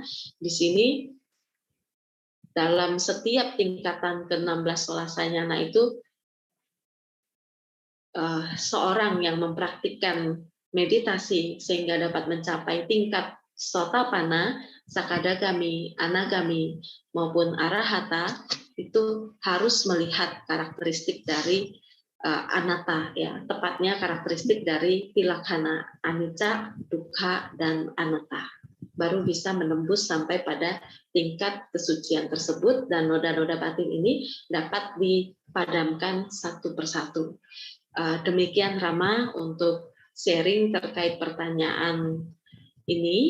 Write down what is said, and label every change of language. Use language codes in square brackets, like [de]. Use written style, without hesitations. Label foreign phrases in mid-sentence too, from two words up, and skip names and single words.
[id] Di sini dalam setiap tingkatan ke-16 [pi] solasa nyana [id] itu seorang yang mempraktikkan meditasi sehingga dapat mencapai tingkat [pi] sotapanna, sakadagami, anagami [id] maupun arahata, itu harus melihat karakteristik dari anatta, ya, tepatnya karakteristik dari [pi] tilaksana anicca, dukkha, [id] dan anatta. Baru bisa menembus sampai pada tingkat kesucian tersebut, dan noda-noda batin ini dapat dipadamkan satu persatu. Demikian Rama untuk sharing terkait pertanyaan ini.